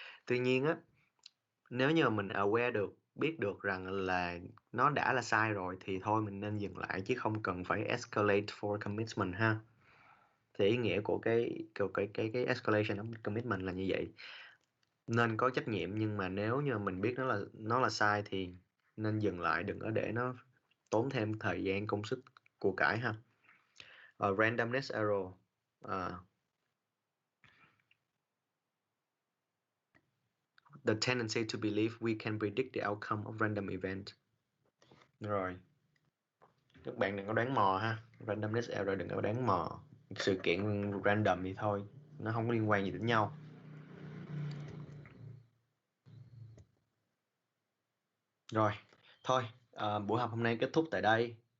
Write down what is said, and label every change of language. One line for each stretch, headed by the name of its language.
Vietnamese: Tuy nhiên á, nếu như mình aware được, biết được rằng là nó đã là sai rồi thì thôi mình nên dừng lại, chứ không cần phải escalate for commitment ha. Thì ý nghĩa của cái escalation of commitment là như vậy. Nên có trách nhiệm, nhưng mà nếu như mình biết nó là sai thì nên dừng lại, đừng có để nó tốn thêm thời gian công sức của cải ha.
English: Randomness error, the tendency to believe we can predict the outcome of random event.
Vietnamese: Rồi các bạn đừng có đoán mò ha. Randomness error, đừng có đoán mò sự kiện random thì thôi, nó không có liên quan gì đến nhau. Rồi thôi, buổi học hôm nay kết thúc tại đây.